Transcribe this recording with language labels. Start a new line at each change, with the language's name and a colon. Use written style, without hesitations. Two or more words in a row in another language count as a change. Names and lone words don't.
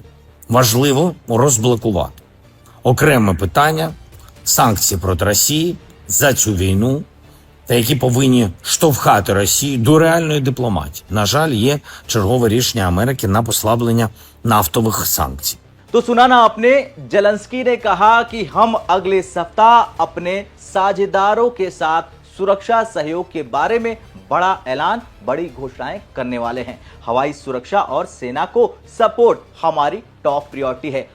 Ukrainian: Важливо розблокувати. Окреме питання – санкції проти Росії за цю війну, та які повинні штовхати Росію до реальної дипломатії. На жаль, є чергове рішення Америки на послаблення нафтових санкцій.
Hindi: तो सुना ना आपने, जेलेंस्की ने कहा कि हम अगले सप्ताह अपने साझेदारों के साथ सुरक्षा सहयोग के बारे में बड़ा ऐलान, बड़ी घोषणाएं करने वाले हैं। हवाई सुरक्षा और सेना को सपोर्ट हमारी
English: top priority
Hindi: है।